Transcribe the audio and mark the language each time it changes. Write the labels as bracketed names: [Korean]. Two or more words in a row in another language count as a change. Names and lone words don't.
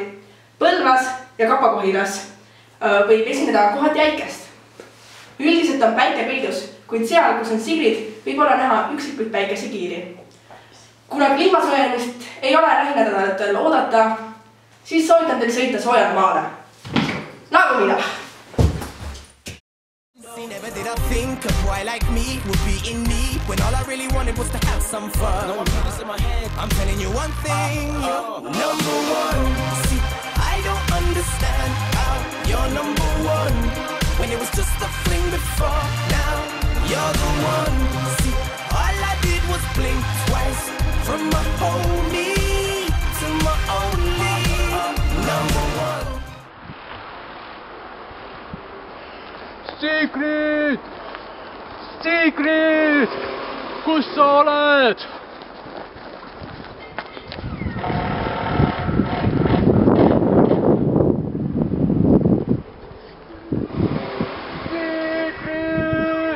[Estonian] Põlvas ja Kapakohilas võib esineda kohati äikest. Üldiselt on päike peidus, kuid seal, kus on Sigrid, võib olla näha üksikuid päikesekiiri. Kuna kliimasoojenemist ei ole lähinädalatel oodata, siis soovitan teil sõita soojale maale. Nagu mina! [English] Never did I think a boy like me would be in need when all I really wanted was to have some fun. I'm telling you one thing, number one. See, I don't understand how you're number one when it was just a fling before. Now you're the one. See, all I did was blink twice from my homie to my only number one. [Estonian] Sigrid! Sigrid! Kus sa oled? Sigrid!